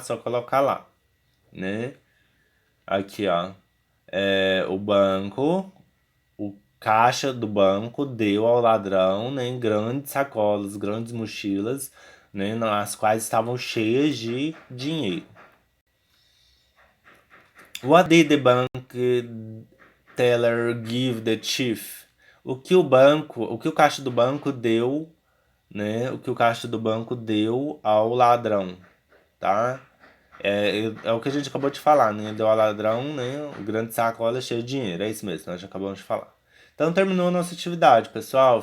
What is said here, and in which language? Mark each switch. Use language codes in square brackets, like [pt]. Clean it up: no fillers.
[pt] Só colocar lá, né? Aqui, ó. O caixa do banco deu ao ladrão, né, grandes sacolas, grandes mochilas, né, nas quais estavam cheias de dinheiro. [en] What did the bank teller give the thief? [pt] O que o caixa do banco deu, né? O que o caixa do banco deu ao ladrão, tá? É o que a gente acabou de falar, né? Deu ao ladrão, né? O grande sacola cheio de dinheiro. É isso mesmo, nós já acabamos de falar. Então terminou a nossa atividade, pessoal.